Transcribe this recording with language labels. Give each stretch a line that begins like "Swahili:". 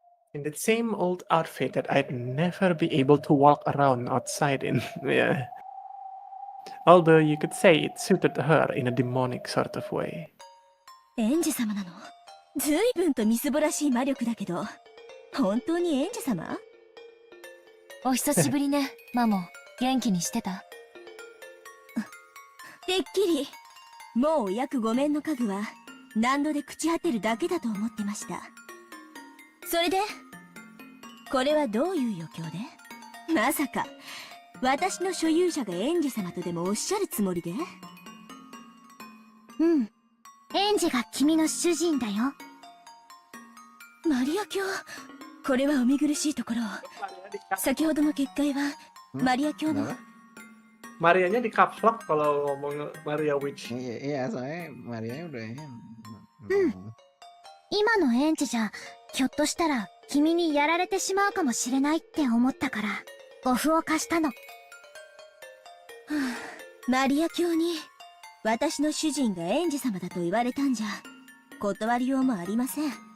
English: In that same old outfit that I'd never be able to walk around outside in. Yeah. Although you could say it suited her in a demonic sort of way.
Japanese: エンジ様なの？ずいぶんとみすぼらしい魔力だけど、本当にエンジ様？お久しぶりね、マモ。元気にしてた？てっきり、もうお役御免の家具は何度で朽ち果てるだけだと思ってました。それで、これはどういう余興で？まさか、私の所有者がエンジ様とでもおっしゃるつもりで？うん。エンジが君の主人だよ。マリア卿、これはお見苦しいところ。先ほどの結界は、マリア卿の。
Indonesian: Marianya di caps lock kalau ngomong Maria Witch. Iya, soalnya Marianya udah.
Japanese: 今のエンジじゃ、ひょっとしたら君にやられてしまうかもしれないって思ったから、お符を貸したの。マリア卿に、私の主人がエンジ様だと言われたんじゃ、断りようもありません。